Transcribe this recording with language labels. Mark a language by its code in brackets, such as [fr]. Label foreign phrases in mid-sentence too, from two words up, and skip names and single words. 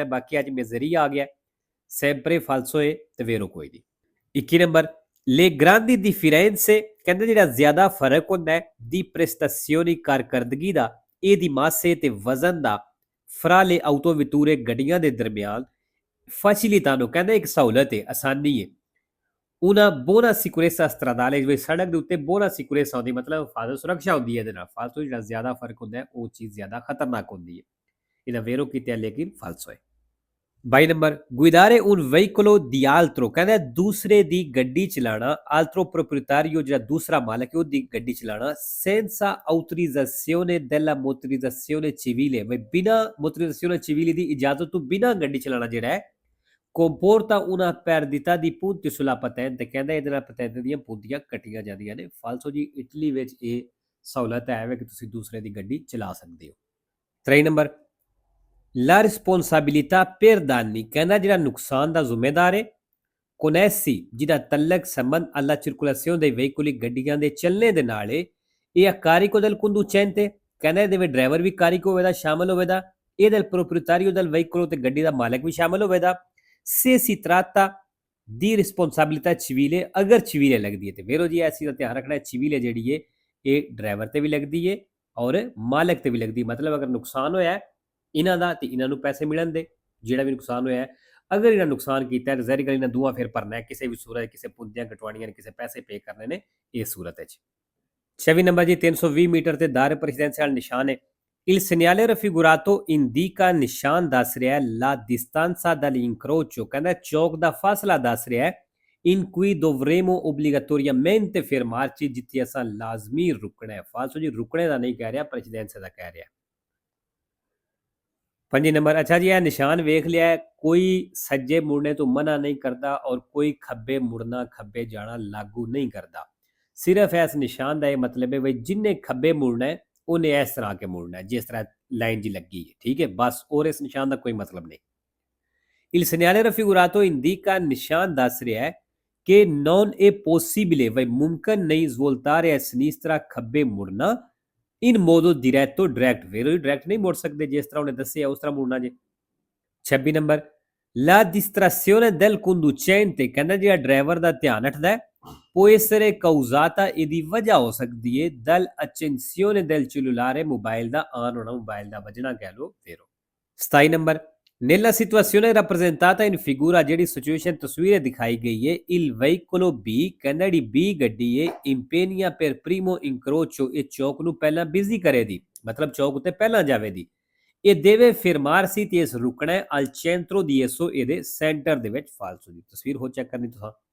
[pa] ਬਾਕੀ ਅੱਜ ਮੇਜ਼ਰੀਆ ਆ ਗਿਆ [it] sempre falso [pa] ਹੈ ਤੇ ਵੇਰੋ ਕੋਈ ਨਹੀਂ। 21 ਨੰਬਰ, [it] le grandi differenze, [pa] ਕਹਿੰਦੇ ਜਿਹੜਾ ਜ਼ਿਆਦਾ ਫਰਕ ਹੁੰਦਾ ਹੈ [it] di prestazioni [pa] ਕਾਰਕਰਦਗੀ ਦਾ, ਇਹਦੀ ਮਾਸੇ ਤੇ ਵਜ਼ਨ ਦਾ [it] fra le autovetture [pa] ਗੱਡੀਆਂ ਦੇ ਦਰਮਿਆਨ ਫੈਸਿਲਿਟਾ ਨੂੰ, ਕਹਿੰਦਾ ਇੱਕ ਸਹੂਲਤ ਹੈ ਆਸਾਨੀ ਹੈ [it] una buona sicurezza stradale, [pa] ਜਿਵੇਂ ਸੜਕ ਦੇ ਉੱਤੇ [it] buona sicurezza [pa] ਹੁੰਦੀ ਮਤਲਬ ਹਿਫਾਜ਼ਤ ਸੁਰੱਖਿਆ ਹੁੰਦੀ ਹੈ ਇਹਦੇ ਨਾਲ, ਫਾਲਤੂ ਜਿਹੜਾ ਜ਼ਿਆਦਾ ਫਰਕ ਹੁੰਦਾ ਹੈ ਉਹ ਚੀਜ਼ ਜ਼ਿਆਦਾ ਖਤਰਨਾਕ ਹੁੰਦੀ ਹੈ, ਇਹਦਾ ਵੇਰੋ ਕੀਤਾ ਲੇਕਿਨ ਫਾਲਸੋ ਹੈ। 22 ਨੰਬਰ, [it] guidare un veicolo di altro, [pa] ਕਹਿੰਦਾ ਦੂਸਰੇ ਦੀ ਗੱਡੀ ਚਲਾਣਾ, [it] altro proprietario [pa] ਜਿਹੜਾ ਦੂਸਰਾ ਮਾਲਕ ਹੈ ਉਹਦੀ ਗੱਡੀ ਚਲਾਣਾ, [it] senza autorizzazione della motorizzazione civile, ਬਿਨਾਂ motorizzazione civile [pa] ਦੀ ਇਜਾਜ਼ਤ ਤੋਂ ਬਿਨਾਂ ਗੱਡੀ ਚਲਾਣਾ ਜਿਹੜਾ ਹੈ [it] comporta una perdita di punti sulla patente, [pa] ਕਹਿੰਦਾ ਇਹਦੇ ਨਾਲ ਪਤੈਂਤ ਦੀਆਂ ਪੂੰਦੀਆਂ ਕੱਟੀਆਂ ਜਾਂਦੀਆਂ ਨੇ, ਫਾਲਸੋ ਜੀ ਇਟਲੀ ਵਿੱਚ ਇਹ ਸਹੂਲਤ ਹੈ ਕਿ ਤੁਸੀਂ ਦੂਸਰੇ ਦੀ ਗੱਡੀ ਚਲਾ ਸਕਦੇ ਹੋ। 23 ਨੰਬਰ [it] La responsabilità per danni [pa] ਕਹਿੰਦਾ ਜਿਹੜਾ ਨੁਕਸਾਨ ਦਾ ਜ਼ਿੰਮੇਦਾਰ ਹੈ ਕੋਨੈਸੀ ਜਿਹਦਾ ਤਲਕ ਸੰਬੰਧ [it] alla circolazione dei veicoli [pa] ਗੱਡੀਆਂ ਦੇ ਚੱਲਣੇ ਦੇ ਨਾਲ ਹੈ ਇਹ ਕਾਰਿਕੋ [it] del conducente [pa] ਕਹਿੰਦਾ ਇਹਦੇ ਵਿੱਚ ਡਰਾਈਵਰ ਵੀ ਕਾਰਿਕ ਹੋਵੇਦਾ ਸ਼ਾਮਲ ਹੋਵੇਦਾ ਇਹ [it] del proprietario del [pa] veicolo ਤੇ ਗੱਡੀ ਦਾ ਮਾਲਕ ਵੀ ਸ਼ਾਮਲ ਹੋਵੇਦਾ [it] se si tratta di responsabilità civile [pa] ਅਗਰ civile ਲੱਗਦੀ ਹੈ ਤੇ ਵੇਰੋ ਜੀ ਐਸੀ ਦਾ ਧਿਆਨ ਰੱਖਣਾ ਹੈ civile ਜਿਹੜੀ ਹੈ ਇਹ ਡਰਾਈਵਰ ਤੇ ਵੀ ਲੱਗਦੀ ਹੈ ਔਰ ਮਾਲਕ ਤੇ ਵੀ ਲੱਗਦੀ ਮਤਲਬ ਅਗਰ ਨੁਕਸਾਨ ਹੋਇਆ ਇਹਨਾਂ ਦਾ ਤੇ ਇਹਨਾਂ ਨੂੰ ਪੈਸੇ ਮਿਲਣ ਦੇ ਜਿਹੜਾ ਵੀ ਨੁਕਸਾਨ ਹੋਇਆ ਅਗਰ ਇਹਨਾਂ ਨੁਕਸਾਨ ਕੀਤਾ ਹੈ ਜ਼ਾਹਿਰ ਗੱਲ ਇਹਨਾਂ ਦੋਵਾਂ ਫਿਰ ਭਰਨਾ ਹੈ ਕਿਸੇ ਵੀ ਸੂਰਤ ਕਿਸੇ ਪੁੰਜੀਆਂ ਕਟਵਾਣੀਆਂ ਨੇ ਕਿਸੇ ਪੈਸੇ ਪੇ ਕਰਨੇ ਨੇ ਇਸ ਸੂਰਤ ਵਿੱਚ 26 ਨੰਬਰ ਜੀ 320 ਮੀਟਰ ਤੇ ਦਾਇਰੇ ਪ੍ਰੈਸੀਡੈਂਸ਼ੀਅਲ ਨਿਸ਼ਾਨ ਹੈ [it] Il segnale raffigurato indica [pa] ਨਿਸ਼ਾਨ ਦੱਸ ਰਿਹਾ ਹੈ [it] la distanza dall'incrocio [pa] ਕਹਿੰਦਾ ਚੌਕ ਦਾ ਫਾਸਲਾ ਦੱਸ ਰਿਹਾ ਹੈ [it] in cui dovremo obbligatoriamente fermarci [pa] ਜਿੱਥੇ ਅਸਾਂ ਲਾਜ਼ਮੀ ਰੁਕਣਾ ਹੈ ਫਾਲਤੂ ਜੀ ਰੁਕਣੇ ਦਾ ਨਹੀਂ ਕਹਿ ਰਿਹਾ ਪ੍ਰੈਸੀਡੈਂਸ ਦਾ ਕਹਿ ਰਿਹਾ 5 ਨੰਬਰ ਅੱਛਾ ਜੀ ਇਹ ਨਿਸ਼ਾਨ ਵੇਖ ਲਿਆ ਹੈ ਕੋਈ ਸੱਜੇ ਮੁੜਨੇ ਤੋਂ ਮਨਾ ਨਹੀਂ ਕਰਦਾ ਔਰ ਕੋਈ ਖੱਬੇ ਮੁੜਨਾ ਖੱਬੇ ਜਾਣਾ ਲਾਗੂ ਨਹੀਂ ਕਰਦਾ ਸਿਰਫ ਇਸ ਨਿਸ਼ਾਨ ਦਾ ਇਹ ਮਤਲਬ ਹੈ ਵੀ ਜਿੰਨੇ ਖੱਬੇ ਮੁੜਨਾ ਹੈ ਉਹਨੇ ਇਸ ਤਰ੍ਹਾਂ ਕੇ ਮੁੜਨਾ ਹੈ ਜਿਸ ਤਰ੍ਹਾਂ ਲਾਈਨ ਜੀ ਲੱਗੀ ਹੈ ਠੀਕ ਹੈ ਬਸ ਔਰ ਇਸ ਨਿਸ਼ਾਨ ਦਾ ਕੋਈ ਮਤਲਬ ਨਹੀਂ [it] Il segnale raffigurato indica [pa] ਨਿਸ਼ਾਨ ਦੱਸ ਰਿਹਾ ਹੈ ਕਿ [it] non è possibile [pa] ਵੀ ਮੁਮਕਨ ਨਹੀਂ [it] svoltare a sinistra [pa] ਖੱਬੇ ਮੁੜਨਾ [it] in modo diretto [pa] direct vero direct ਨਹੀਂ ਮੁੜ ਸਕਦੇ ਜਿਸ ਤਰ੍ਹਾਂ ਉਹਨੇ ਦੱਸਿਆ ਉਸ ਤਰ੍ਹਾਂ ਮੁੜਨਾ ਜੀ 26 ਨੰਬਰ [it] la distrazione del conducente [pa] ਕਹਿੰਦਾ ਜਿਹੜਾ ਡਰਾਈਵਰ ਦਾ ਧਿਆਨ ਹਟਦਾ ਹੈ può [it] essere causata [pa] ਇਹਦੀ ਵਜ੍ਹਾ ਹੋ ਸਕਦੀ ਹੈ [it] dal accensione del cellulare [pa] ਮੋਬਾਈਲ ਦਾ ਆਨ ਹੋਣਾ ਮੋਬਾਈਲ ਦਾ ਵੱਜਣਾ ਕਹਿ ਲਓ vero 27 ਨੰਬਰ [it] nella situazione rappresentata in figura [pa] ਜਿਹੜੀ ਸਿਚੁਏਸ਼ਨ ਤਸਵੀਰ ਦਿਖਾਈ ਗਈ ਹੈ [it] il veicolo B [pa] ਕਹਿੰਦਾ ਜਿਹੜੀ B ਗੱਡੀ ਹੈ [it] impegna per primo incrocio [pa] ਇਹ ਚੌਕ ਨੂੰ ਪਹਿਲਾਂ ਬਿਜ਼ੀ ਕਰੇ ਦੀ ਮਤਲਬ ਚੌਕ ਉੱਤੇ ਪਹਿਲਾਂ ਜਾਵੇ ਦੀ ਇਹ [it] deve fermarsi [pa] ਤੇ ਇਸ ਰੁਕਣਾ ਹੈ [it] al centro di esso [pa] ਇਹਦੇ ਸੈਂਟਰ ਦੇ ਵਿੱਚ ਫਾਲਤੂ ਦੀ ਤਸਵੀਰ ਹੋ ਚੈੱਕ ਕਰਨੀ ਤੁਸੀਂ